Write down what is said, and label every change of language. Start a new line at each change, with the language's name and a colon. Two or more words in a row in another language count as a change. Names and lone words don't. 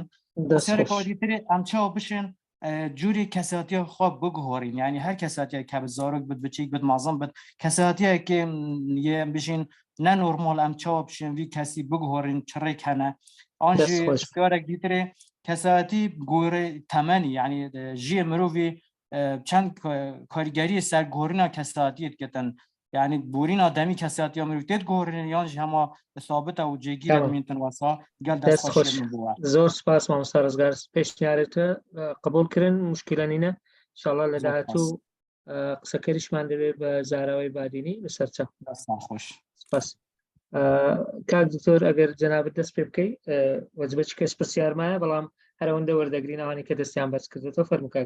Kurdish: Pisyarê kadîtirê em çawa bişin cûrê kesiyatiya xwe biguherîn yanî her kesiyatiyek hebit zarok bit biçîk bit mezin bit kesiyatiyekê yê bijîn ne normal em çawa bişin vî kesî biguherîn çirêk hene an jî pisyarek dîtirê kesiyatî gorê temenî yanî jiyê mirovî çend karîgeriyê ser guherîna kesiyatiyê dikitin yanî borîna demî kesiyatiya mirovî têt guherîn yan jî hema sabit û cêgîr edmîntin wesa gel dest xweş bûye.
Central Kurdish: زۆر سپاس مامۆستا ڕزگار پێشنیارێتە قبول کردن مشکلانینە انشاءالله لە داهاتوو قسەکەریشمان دەوێت بە زاراوەی بادینی لەسەر چا خۆش سپاس. کاک دکتۆر ئەگەر جەنابەت دەست پێ بکەی وەجبەی کەس پرسیارمایە بەڵام هەرەوەندە وەردەگرین ئەوانی کە دەستیان بەرز کردێتەوە فەرموو کاک.